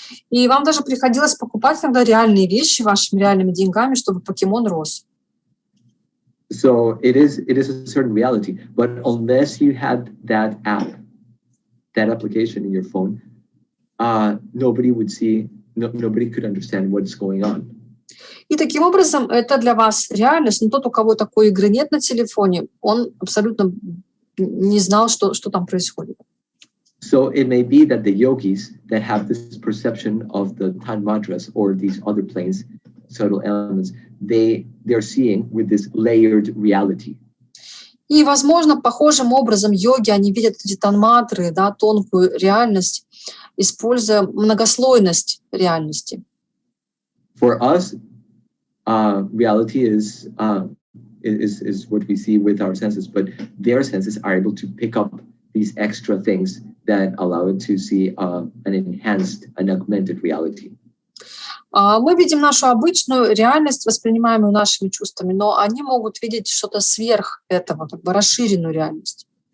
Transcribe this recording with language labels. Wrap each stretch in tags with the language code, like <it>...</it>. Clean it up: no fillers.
<ru>И вам даже приходилось покупать иногда реальные вещи вашими реальными деньгами, чтобы покемон рос.</ru> <en>So it is a certain reality, but unless you had that app, that application in your phone, nobody could understand what's going on.</en> <ru>И таким образом это для вас реальность, но тот, у кого такой игры нет на телефоне, он абсолютно не знал, что там происходит.</ru> <en>So it may be that the yogis that have this perception of the tан-матры or these other planes, subtle elements, they're seeing with this layered reality.</en> <ru>И, возможно, похожим образом йоги, они видят эти тан-матры, да, тонкую реальность, используя многослойность реальности.</ru> <en>For us, reality is is what we see with our senses, but their senses are able to pick up these extra things that allow it to see an enhanced, an augmented reality.</en> <ru>Мы видим нашу обычную реальность, воспринимаемую нашими чувствами, но они могут видеть что-то сверх этого, как бы расширенную реальность.</ru>